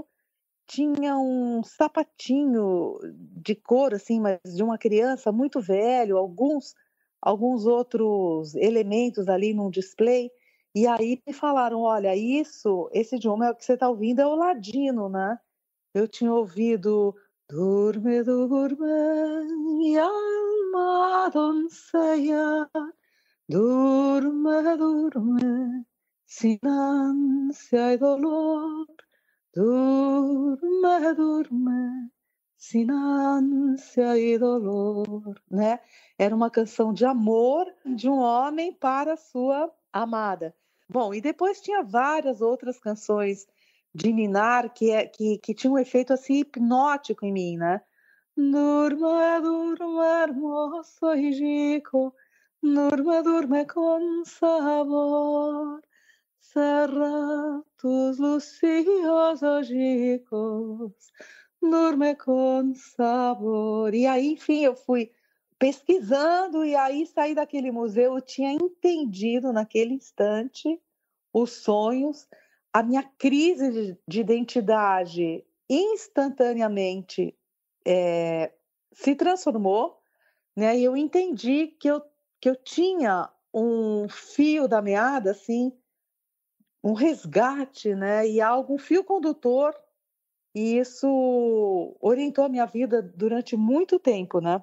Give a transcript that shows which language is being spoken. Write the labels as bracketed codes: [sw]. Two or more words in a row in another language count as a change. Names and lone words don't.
[pt] Tinha um sapatinho de couro, assim, mas de uma criança muito velho, alguns outros elementos ali num display, e aí me falaram: "Olha, esse idioma é o que você está ouvindo, é o ladino, né". Eu tinha ouvido: [lad] "Dorme, dorme, minha alma doncella, dorme, dorme, sin ansia y dolor". Dorme, dorme, sin ânsia e dolor, né. [pt] Era uma canção de amor de um homem para a sua amada. Bom, e depois tinha várias outras canções de ninar que tinham um efeito, assim, hipnótico em mim, né. [lad] Dorme, dorme, hermoso hijico, dorme, dorme con sabor. Cerra tus lucios ojicos, dorme con sabor. [pt] E aí, enfim, eu fui pesquisando, e aí saí daquele museu, eu tinha entendido naquele instante os sonhos, a minha crise de identidade instantaneamente, se transformou, né, e eu entendi que eu tinha um fio da meada, assim, um resgate, né, e algo, um fio condutor, e isso orientou a minha vida durante muito tempo, né.